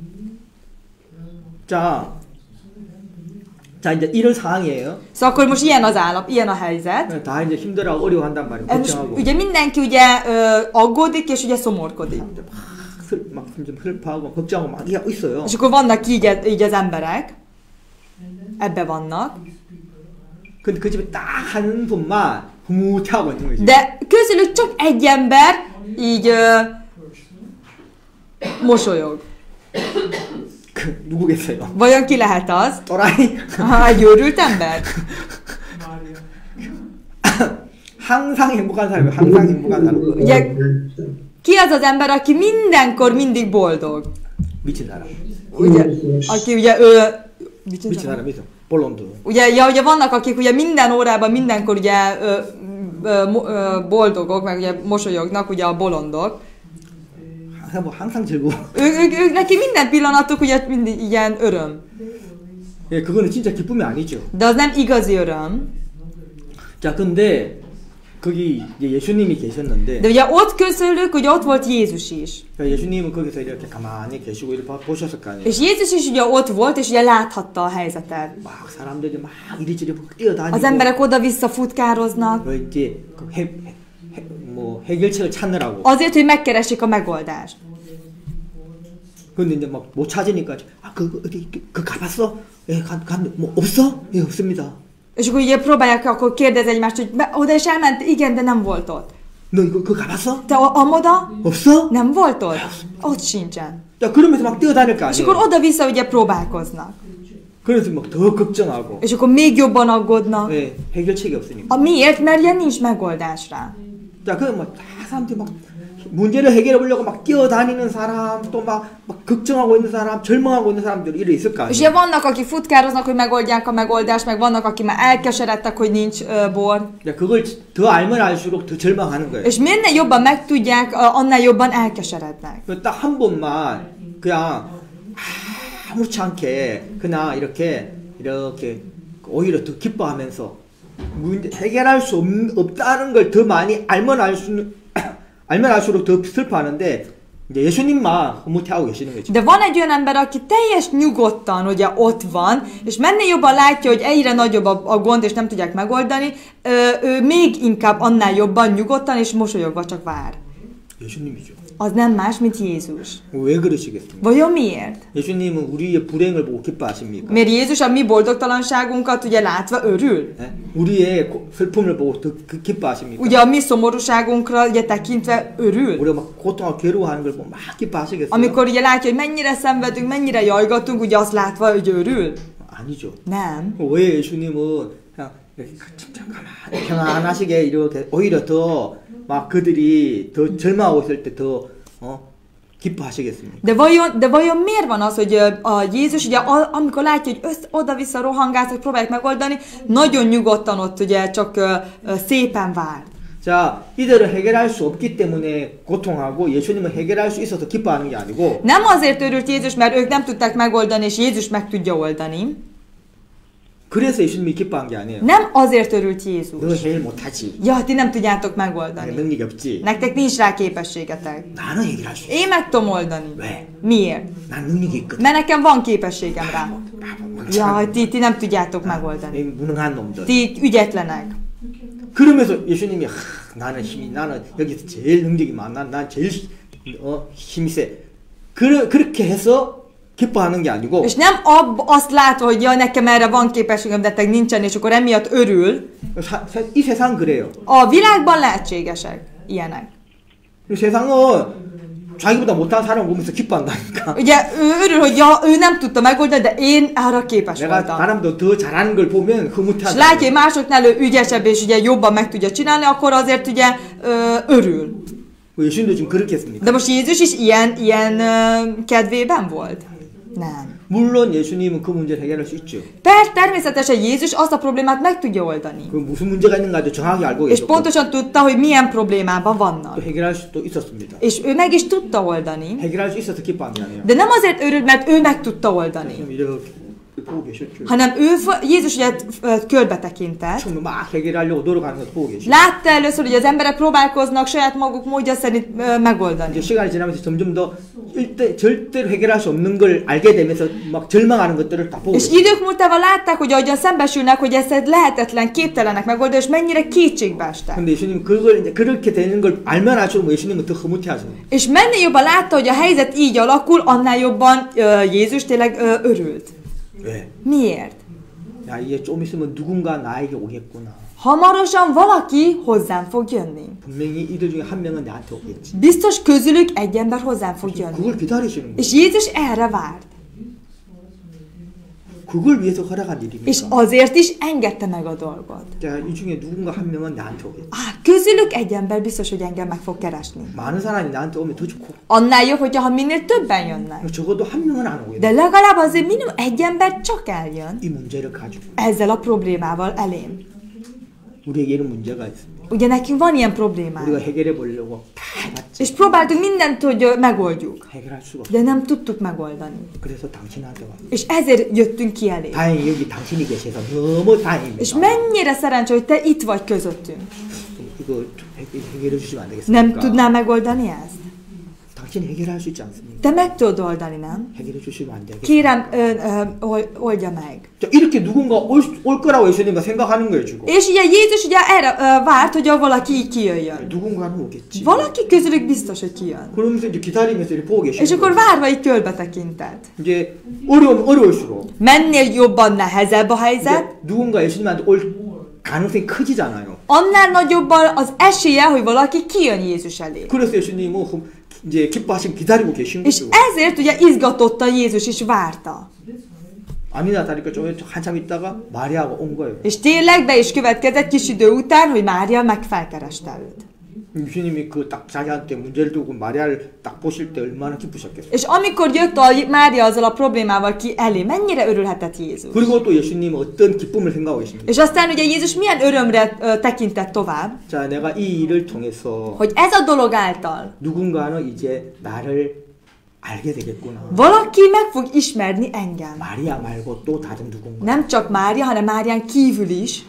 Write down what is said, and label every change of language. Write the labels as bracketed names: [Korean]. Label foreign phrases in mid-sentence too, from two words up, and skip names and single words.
[Korean] 자 이제 이런 상황이에요. [Hungarian] Szóval akkor most ilyen az állap, ilyen a helyzet. [Korean] 다 이제 힘들어하고 어려워한단 말이에요. [Hungarian] Ez most, [Korean] 걱정하고. [Hungarian] ugye mindenki ugye aggódik és ugye szomorkodik. [Korean] 막 좀 슬퍼하고 걱정하고 막 이러고 있어요. [Hungarian] És akkor vannak így az emberek, ebbe vannak. [Korean] 근데 그 집에 딱 한 분만 흐뭇하고 있는 거지. [Hungarian] De közülük csak egy ember így mosolyog. [Korean] 누구겠어요? [Hungarian] Vajon ki lehet az? [Korean] 또라이? [Hungarian] Egy őrült ember? [Korean] 항상 행복한 사람이에요. 항상 행복한 사람. [Hungarian] Ugye, ki az az ember, aki mindenkor mindig boldog? [Korean] 미친 사람. [Hungarian] Ugye, aki ugye [Korean] 미친 사람 있어. 볼론드. [Hungarian] Ugye vannak, akik ugye minden órában, mindenkor ugye boldogok, meg ugye mosolyognak, ugye a bolondok. [Korean] 항상 즐거워. [Hungarian] Ők neki minden pillanatuk ugye mindig ilyen öröm. [Korean] 예, 그거는 진짜 기쁨이 아니죠. [Hungarian] De az nem igazi öröm. [Korean] 자, 근데 거기 예수님이 계셨는데. [Hungarian] De ugye ott közülük, ugye ott volt Jézus is. [Korean] 그러니까 예수님은 거기서 이렇게 가만히 계시고 이렇게 보셨을 거 아니에요. [Hungarian] És Jézus is ugye ott volt, és ugye láthatta a helyzetet. [Korean] 막 사람들이 막 이리저리 뛰어다니고. [Hungarian] Az emberek oda-vissza futkároznak. [Korean] 이제 해결책을 찾느라고. [Hungarian] Azért, hogy megkeressék a megoldást. [Korean] 그 근데 이제 막 못 찾으니까 어디 그 가봤어? 예, 뭐 없어? 예, 없습니다. [Hungarian] És akkor ugye próbálják akkor kérdezni egymást, hogy oda is elment? Igen, de nem volt ott. [Korean] 너 이거 그 가봤어? [Hungarian] Te amoda? [Korean] 없어? [Hungarian] Nem volt ott? Ott sincsen. [Korean] 자, 그러면서 막 뛰어다닐 거 [Hungarian] És akkor [Korean] 아니에요. [Hungarian] oda-vissza ugye próbálkoznak. [Korean] 그래서 막 더 걱정하고. [Hungarian] És akkor még jobban aggódnak. [Korean] 예, 해결책이 없으니까. [Hungarian] Miért? Mert ugye nincs megoldás rá. [Korean] 자, 그 막 다 사람들이 막 문제를 해결해 보려고 막 뛰어다니는 사람, 또 막 걱정하고 있는 사람, 절망하고 있는 사람들이 이래 있을 거 [Hungarian] És ugye [Korean] 아니에요. [Hungarian] vannak, akik futkároznak, hogy megoldják a megoldást, meg vannak, akik már elkeseredtek, hogy nincs bor. [Korean] 자, 그걸 더 알면 알수록 더 절망하는 거예요. [Hungarian] És minél jobban megtudják, annál jobban elkeserednek. [Korean] 딱 한 번만 그냥 아무렇지 않게 그냥 이렇게 오히려 더 기뻐하면서 해결할 수 없다는 걸 더 많이 알면 알수록 더 슬퍼하는데 이제 예수님만 흐뭇해하고 계시는 거죠. [Hungarian] De van egy olyan ember, aki teljes nyugodtan ugye ott van, és mennél jobban látja, hogy egyre nagyobb a gond, és nem tudják megoldani, ő még inkább annál jobban nyugodtan és mosolyogva csak vár. [Korean] 예수님이죠. [Hungarian] Az nem más, mint Jézus. [Korean] 왜 그러시겠습니까? [Hungarian] Vajon miért? [Korean] 예수님은 우리의 불행을 보고 기뻐하십니까? [Hungarian] Mert Jézus a mi boldogtalanságunkat ugye látva örül? [Korean] 네? 우리의 슬픔을 보고 더 기뻐하십니까? [Hungarian] Ugye a mi szomorúságunkra ugye tekintve örül? [Korean] 우리가 막 고통하고 괴로워하는 걸 보고 막 기뻐하시겠어요? [Hungarian] Amikor ugye látja, hogy mennyire szenvedünk, mennyire jajgatunk, ugye azt látva, hogy örül? [Korean] 아니죠. [Hungarian] Nem. [Korean] 왜 예수님은 그냥 이렇게 참 가만히 평안하시게 이렇게 오히려 더 막 그들이 더 절망하고 있을 때 더 기뻐하시겠습니까? [Hungarian] De vajon miért van az, hogy a Jézus ugye amikor látja, hogy oda-vissza rohangálsz, próbálják megoldani, nagyon nyugodtan ott ugye csak szépen vár. [Korean] 자, 이들을 해결할 수 없기 때문에 고통하고 예수님은 해결할 수 있어서 기뻐하는 게 아니고 [Hungarian] Nem azért örült Jézus, mert ők nem tudták megoldani, és Jézus meg tudja oldani. [Korean] 그래서 예수님이 기뻐한 게 아니에요. [Hungarian] Nem azért örült [Korean] 너 [Hungarian] Jézus. [Korean] 해결 못하지. [Hungarian] Ja, ti nem tudjátok megoldani. [Korean] 능력이 없지. [Hungarian] Nektek nincs rá képességetek. [Korean] 나는 해결할 수 있어. [Hungarian] Én meg tudom oldani. [Korean] 왜? [Hungarian] Miért? [Korean] 난 능력이 있거든. [Hungarian] Mert nekem van képességem rá. [Korean] 멍청한 [Hungarian] Jaj, ti nem tudjátok megoldani. [Korean] 이 무능한 놈들. [Hungarian] Ti ügyetlenek. [Korean] 그러면서 예수님이 나는 여기서 제일 능력이 많아. 난 제일 힘이 세. 그렇게 해서 기뻐하는 게 아니고 [Hungarian] És nem azt látva, hogy ja, nekem erre van képességem, de nektek nincsen, és akkor emiatt örül. [Korean] 이 세상 그래요. [Hungarian] A világban lehetségesek ilyenek. [Korean] 이 세상은 자기보다 못한 사람 보면서 기뻐한다니까. [Hungarian] Ugye ő örül, hogy ja, ő nem tudta megoldani, de én arra képes [Korean] 내가 [Hungarian] voltam. [Korean] 사람도 더 잘하는 걸 보면 [Hungarian] És [Korean] 흐뭇하다. [Hungarian] látja, hogy másoknál ő ügyesebb, és ugye jobban meg tudja csinálni, akkor azért ugye örül. [Korean] 예수님도 지금 그렇게 했습니까? [Hungarian] De most Jézus is ilyen kedvében volt? Nem. [Korean] 물론 예수님은 그 문제를 해결할 수 있죠. [Hungarian] Természetesen Jézus azt a problémát meg tudja oldani. [Korean] 그 무슨 문제가 있는가도 정확히 알고 [Hungarian] És [Korean] 계셨고 [Hungarian] pontosan tudta, hogy milyen problémában [Korean] 또 [Hungarian] vannak. [Korean] 해결할 수도 있었습니다. [Hungarian] És ő meg is tudta oldani. [Korean] 해결할 수 있어서 기뻐한 게 아니에요. [Hungarian] De nem azért örült, mert ő meg tudta oldani. [Korean] 그럼 이렇게 보고 계셨죠. [Hungarian] Hanem Jézus ugye körbe tekintett. [Korean] 처음에 막 해결하려고 노력하는 것도 보고 계시죠. [Hungarian] Látta először, hogy az emberek próbálkoznak saját maguk módja szerint megoldani. [Korean] 이제 시간이 지나면서 점점 더 절대로 해결할 수 없는 걸 알게 되면서 막 절망하는 것들을 다 보고 [Hungarian] És [Korean] 계시죠. [Hungarian] idők múltával látták, hogy ahogyan szembesülnek, hogy ez lehetetlen, képtelenek megoldani, és mennyire kétségbe estek. [Korean] 근데 예수님 그걸 이제 그렇게 되는 걸 알면 알수록 예수님은 더 흐뭇해하시는. [Hungarian] És mennél jobban látta, hogy a helyzet így alakul, annál jobban Jézus tényleg örült. [Korean] 왜? [Hungarian] Miért? [Korean] 야 이게 좀 있으면 누군가 나에게 오겠구나. [Hungarian] Hamarosan valaki hozzám fog jönni. [Korean] 분명히 이들 중에 한 명은 나한테 오겠지. [Hungarian] Biztos közülük egy ember hozzám fog jönni. [Korean] 그걸 기다리시는 거예요. [Hungarian] És Jézus erre várt. [Korean] 그걸 위해서 허락한 [Hungarian] És [Korean] 일입니까? [Hungarian] azért is engedte meg a dolgot. [Korean] 자, 이 중에 누군가 한 명은 나한테 오겠지. [Hungarian] Közülük egy ember biztos, hogy engem meg fog keresni. [Korean] 많은 사람이 나한테 오면 더 좋고. [Hungarian] Annál jobb, hogyha minél többen jönnek. [Korean] 적어도 한 명은 안 오겠네. [Hungarian] De legalább azért minimum egy ember csak eljön [Korean] 이 문제를 가지고 [Hungarian] ezzel a problémával elém. [Korean] 우리에게 이런 문제가 있습니다. [Hungarian] Ugye nekünk van ilyen problémánk. [Korean] 우리가 해결해 보려고 다 해봤지. [Hungarian] És próbáltunk mindent, hogy megoldjuk. [Korean] 해결할 수가 없어. [Hungarian] De nem tudtuk megoldani. [Korean] 그래서 당신한테 왔어. [Hungarian] És ezért jöttünk ki elé. [Korean] 다행히 여기 당신이 계셔서 너무 [Hungarian] És [Korean] 다행입니다. [Hungarian] mennyire szerencsé, hogy te itt vagy közöttünk. [Korean] 이거 좀 해결해 주시면 안 [Hungarian] Nem [Korean] 되겠습니까? [Hungarian] tudnál megoldani ezt? [Korean] 당신이 해결할 수 있지 않습니까? [Hungarian] Te meg tudod oldani, nem? [Korean] 해결해 주시면 안 되겠어요? [Hungarian] Kérem, oldja meg. [Korean] 자, 이렇게 누군가 올 거라고 예수님은 생각하는 거예요, 지금. [Hungarian] És ugye Jézus ugye erre várt, hogy valaki így kijöjjön. [Korean] 누군가는 오겠지. [Hungarian] Valaki közülük biztos, hogy kijön. [Korean] 그러면서 이제 기다리면서 이렇게 보고 [Hungarian] És [Korean] 계시는 [Hungarian] akkor [Korean] 거예요. [Hungarian] várva így körbe tekintett. [Korean] 이제 어려울수록 [Hungarian] Mennél jobban nehezebb a helyzet, [Korean] 이제 누군가 예수님한테 올 가능성이 커지잖아요. [Hungarian] annál nagyobb az esélye, hogy valaki kijön Jézus elé. [Korean] 그래서 예수님은 이제 기뻐하시고 기다리고 계신 [Hungarian] És [Korean] 거죠. [Hungarian] ezért ugye izgatotta Jézus is várta. [Korean] 아니나 다를까 좀 한참 있다가 마리아가 온 거예요. [Hungarian] És tényleg be is következett kis idő után, hogy Mária meg felkereste őt. [Korean] 예수님이 그 딱 자기한테 문제를 두고 마리아를 딱 보실 때 얼마나 기쁘셨겠어요. [Hungarian] És amikor jött a Mária azzal a problémával ki elé, mennyire örülhetett Jézus. [Korean] 그리고 또 예수님은 어떤 기쁨을 생각하고 계십니까? [Hungarian] És aztán ugye Jézus milyen örömre tekintett tovább, [Korean] 자, 내가 이 일을 통해서 [Hungarian] hogy ez a dolog által [Korean] 누군가는 이제 나를 알게 되겠구나. [Hungarian] valaki meg fog ismerni engem. [Korean] 마리아 말고 또 다른 누군가. [Hungarian] Nem csak Mária, hanem Márián kívül is.